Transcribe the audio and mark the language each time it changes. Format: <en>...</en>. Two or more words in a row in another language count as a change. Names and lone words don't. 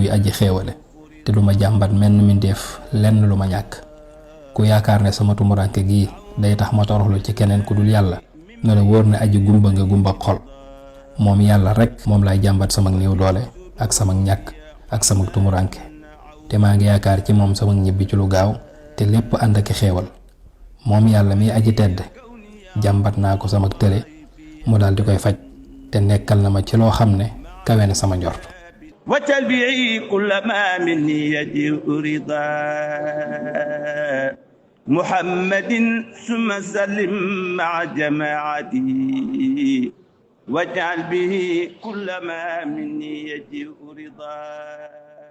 <wo>kuy aji xéewale te du ma jàmbat menn mindeef lenn lu ma ñàkk ku yaakaar ne sama tumuranke gii day tax ma toroxlu ci keneen ku dul yàlla ne la wóor ne aji gumba nga gumba xol moom yàlla rekk moom laay jàmbat sama néew doole ak sama ñàkk ak sama tumuranke te maa ngi yaakaar ci moom sama ñibbi ci lu gaaw te lépp ànd ak xéewal moom yàlla mi aji tedd jàmbat naa ko sama tële mu daal di koy faj te nekkal na ma ci loo xam ne kawe na sama njort</wo> <ar>وتلبعي كل ما مني يجيء رضا محمد ثم سلم مع جماعتي واجعل به كل ما مني يجيء رضا</ar>